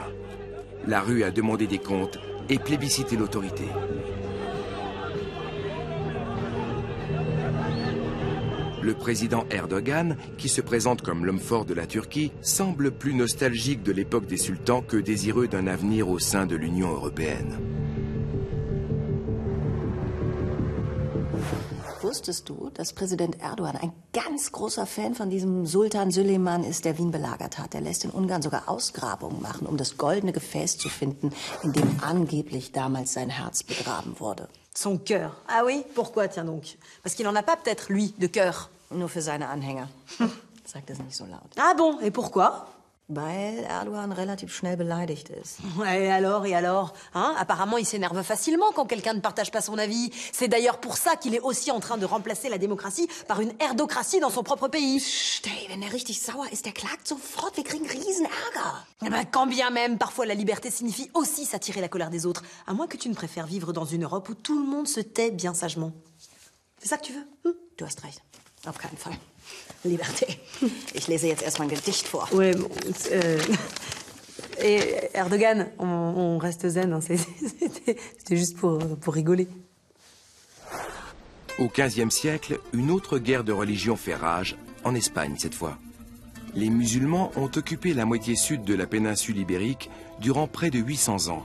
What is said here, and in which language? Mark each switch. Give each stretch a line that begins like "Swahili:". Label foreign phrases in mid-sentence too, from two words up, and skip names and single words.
French: La rue a demandé des comptes et plébiscité l'autorité. Le président Erdogan, qui se présente comme l'homme fort de la Turquie, semble plus nostalgique de l'époque des sultans que désireux d'un avenir au sein de l'Union européenne.
German: Wusstest du, dass Präsident Erdogan ein ganz großer Fan von diesem Sultan Süleyman ist, der Wien belagert hat? Er lässt in Ungarn sogar Ausgrabungen machen, um das goldene Gefäß zu finden, in dem angeblich damals sein Herz begraben wurde.
French: Son cœur. Ah oui? Pourquoi, tiens donc? Parce qu'il en a pas peut-être, lui, de cœur.
German: Nur für seine Anhänger. Sagt es nicht so laut.
French: Ah bon? Et pourquoi?
German: Weil Erdogan relativ schnell beleidigt ist.
French: Et alors hein? Apparemment, il s'énerve facilement quand quelqu'un ne partage pas son avis. C'est d'ailleurs pour ça qu'il est aussi en train de remplacer la démocratie par une erdocratie dans son propre pays.
German: Psst, ey, wenn er richtig sauer ist, der klagt sofort. Wir kriegen Riesenärger.
French: Ben, quand bien même, parfois la liberté signifie aussi s'attirer la colère des autres. À moins que tu ne préfères vivre dans une Europe où tout le monde se tait bien sagement. C'est ça que tu veux?
German: Du hast recht. Auf keinen Fall. Liberté. Ich lese jetzt erstmal ein Gedicht vor.
French: Ouais, bon, et Erdogan, on reste zen, hein, c'était juste pour rigoler. Au XVe siècle, une autre guerre de religion fait rage, en Espagne cette fois. Les musulmans ont occupé la moitié sud de la péninsule ibérique durant près de 800 ans.